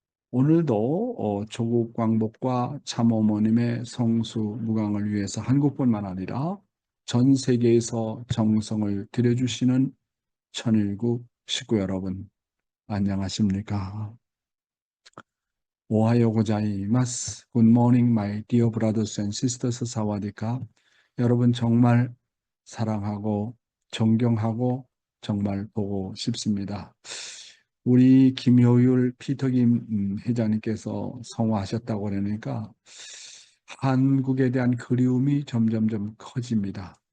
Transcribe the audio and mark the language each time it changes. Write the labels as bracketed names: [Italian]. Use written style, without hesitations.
[Korean] 오늘도 조국 광복과 참어머님의 성수 무강을 위해서 한국뿐만 아니라 전 세계에서 정성을 들여주시는 천일국 식구 여러분, 안녕하십니까? [Japanese] 오하요 고자이마스. [English] Good morning, my dear brothers and sisters. [Thai] 사와디카. [Korean] 여러분 정말 사랑하고 존경하고 정말 보고 싶습니다. 우리 김효율 피터김 회장님께서 성화하셨다고 그러니까 한국에 대한 그리움이 점점점 커집니다.